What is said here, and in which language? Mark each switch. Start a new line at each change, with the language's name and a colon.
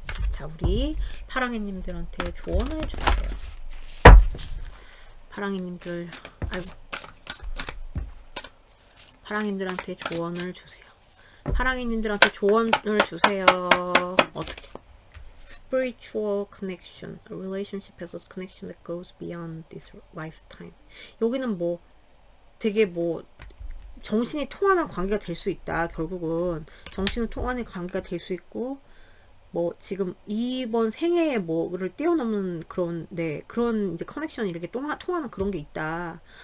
Korean: 자, 우리 파랑이님들한테 조언을 해주세요. 파랑이님들, 아이고, 파랑이님들한테 조언을 주세요. 파랑이님들한테 조언을 주세요. 어떻게?
English: Spiritual connection, a relationship has a connection that goes beyond this lifetime.
Korean: 여기는 뭐 되게 뭐 정신이 통하는 관계가 될 수 있다. 결국은 정신을 통하는 관계가 될 수 있고, 뭐 지금 이번 생애에 뭐를 뛰어넘는 그런 그런 이제 커넥션이 이렇게 통하는 그런 게 있다.